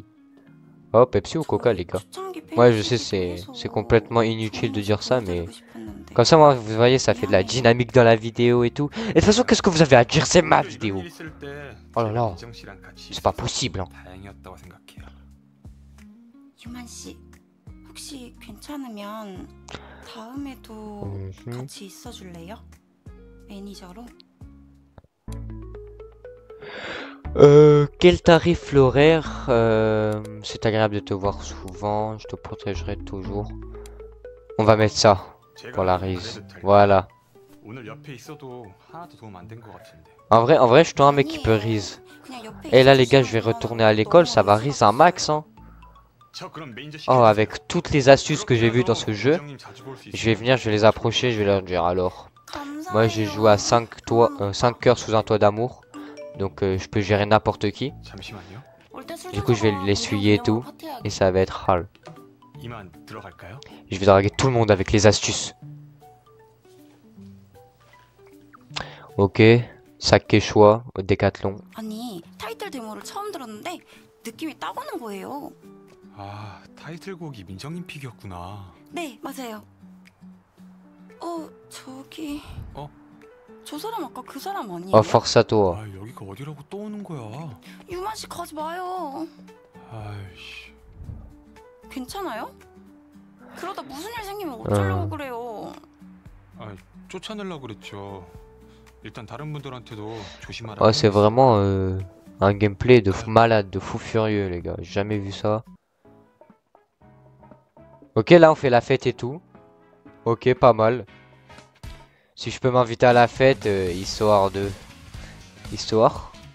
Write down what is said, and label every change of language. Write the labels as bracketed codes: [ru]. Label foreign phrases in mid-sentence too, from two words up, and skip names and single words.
[fr] Oh, Pepsi ou coca, les gars? Ouais, je sais, c'est complètement inutile de dire ça, mais... Comme ça, moi, vous voyez, ça fait de la dynamique dans la vidéo et tout. Et de toute façon, qu'est-ce que vous avez à dire? C'est ma vidéo. Oh là là. C'est pas possible, hein. [ko] 다행이었다고 생각해요. 유만 씨, 혹시 괜찮으면 다음에도 같이 있어줄래요? 매니저로? [fr] Quel tarif l'horaire? C'est agréable de te voir souvent, je te protégerai toujours. On va mettre ça pour la Riz. Voilà. [ko] 오늘 옆에 있어도 하나도 도움 안 된 것 같은데. [fr] En vrai, je suis un mec qui peut Riz. [ko] 그냥 옆에 [fr] Et là, les gars, je vais [ko] 있어주시면 [fr] retourner à l'école, ça va [ko] 너무 [fr] Riz un max, hein. [ko] 저 그럼 매니저 [fr] Oh, [ko] 시켜주세요. [fr] avec toutes les astuces que j'ai vues dans ce jeu, [ko] 민정님 자주 볼수 [fr] je vais [ko] 있어요. [fr] venir, je vais les approcher, je vais leur dire alors. [ko] 감사해요. [fr] Moi, j'ai joué à 5 cœurs sous un toit d'amour. Donc, je peux gérer n'importe qui. [ko] 잠시만요. 올때 술 [fr] Du coup, je vais [ko] 좀 [fr] l'essuyer et tout. [ko] 파티해야겠다. [fr] Et ça va être hard. [ko] 이만 들어갈까요? [fr] Je vais draguer tout le monde avec les astuces. Ok. Sac Quechua au Décathlon. [ko] 아니, 타이틀 데모를 처음 들었는데 느낌이 딱 오는 거예요. 아, 타이틀곡이 민정님 픽이었구나. 네, 맞아요. 저기... 어? 저 사람 아까 그 사람 아니에요? [fr] Oh, force à toi. [ko] 아, 여기가 어디라고 또 오는 거야? 유만 씨 가지 마요. 아이씨. 괜찮아요? 그러다 무슨 일 생기면 어쩌려고 어. 그래요. 아, 쫓아내려고 그랬죠. 일단 다른 분들한테도 조심하라고. [fr] Oh, c'est vraiment un gameplay de fou malade, de fou furieux, les gars. J'ai jamais vu ça. Ok, là, on fait la fête et tout. Ok, pas mal. Si je peux m'inviter à la fête, histoire de... Histoire.